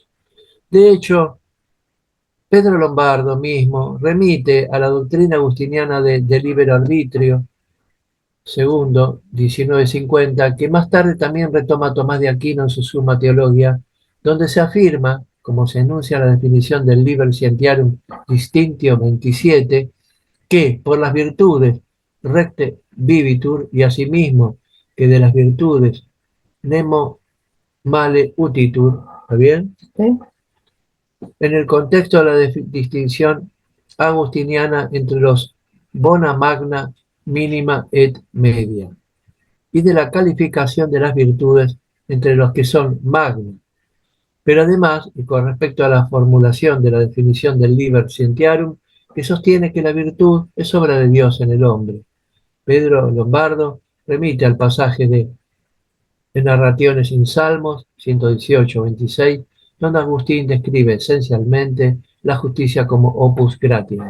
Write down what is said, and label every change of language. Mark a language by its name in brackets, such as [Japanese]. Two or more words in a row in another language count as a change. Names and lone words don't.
[Spanish] De hecho, Pedro Lombardo mismo remite a la doctrina agustiniana de Libero Arbitrio, segundo, 1950, que más tarde también retoma Tomás de Aquino en su Summa Theologia, donde se afirma, como se enuncia en la definición del Liber Scientiarum Distintio 27, que por las virtudes [Latin] recte vivitur [Spanish] y asimismo que de las virtudes [Latin] nemo male utitur, [Spanish] ¿está bien? ¿Sí? En el contexto de la distinción agustiniana entre los [Latin] bona magna, mínima et media, [Spanish] y de la calificación de las virtudes entre los que son magna. Pero además, y con respecto a la formulación de la definición del Liber Scientiarum, que sostiene que la virtud es obra de Dios en el hombre. Pedro Lombardo remite al pasaje de Narraciones in Salmos 118-26, donde Agustín describe esencialmente la justicia como [Latin] opus gratium.